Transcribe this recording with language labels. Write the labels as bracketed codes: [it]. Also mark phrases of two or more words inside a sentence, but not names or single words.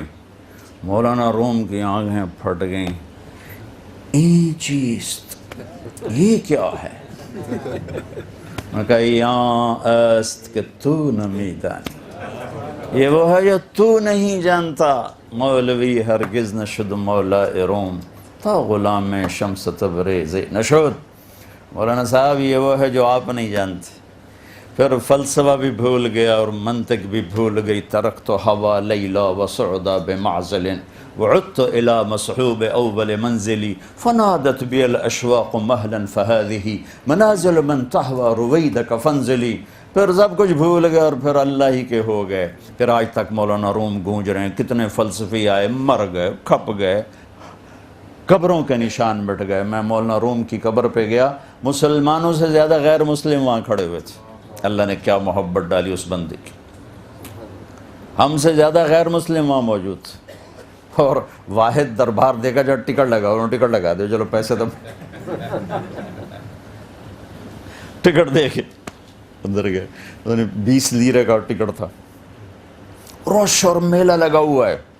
[ur] مولانا روم کی آنکھیں پھٹ گئیں، [fa] این چیز، [ur] یہ کیا ہے؟ میں کہا یہاں [fa] است، کہ تو نمی دانی، [ur] یہ وہ ہے جو تو نہیں جانتا، [fa] مولوی ہرگز نشد مولا روم تا غلام شمس تبریز نشد۔ [ur] مولانا صاحب یہ وہ ہے جو آپ نہیں جانتے۔ پھر فلسفہ بھی بھول گیا اور منطق بھی بھول گئی، [ar] ترکت ہوا لیلا وسعدا بمعزل وعدت الى مصحوب اول منزلی فنادت بی الاشواق مہلا فهذه منازل من تحوى رویدک فانزلی۔ [ur] پھر سب کچھ بھول گئے اور پھر اللہ ہی کے ہو گئے۔ پھر آج تک مولانا روم گونج رہے ہیں، کتنے فلسفی آئے، مر گئے، کھپ گئے، قبروں کے نشان مٹ گئے۔ میں مولانا روم کی قبر پہ گیا، مسلمانوں سے زیادہ غیر مسلم وہاں کھڑے ہوئے تھے۔ اللہ نے کیا محبت ڈالی اس بندے کی، ہم سے زیادہ غیر مسلم وہاں موجود تھے، اور واحد دربار دیکھا جا ٹکٹ لگا، انہوں نے ٹکٹ لگا دیا، چلو پیسے تو ٹکٹ دے کے اندر گئے، انہوں نے 20 لیرے کا ٹکٹ تھا، رش اور میلہ لگا ہوا ہے۔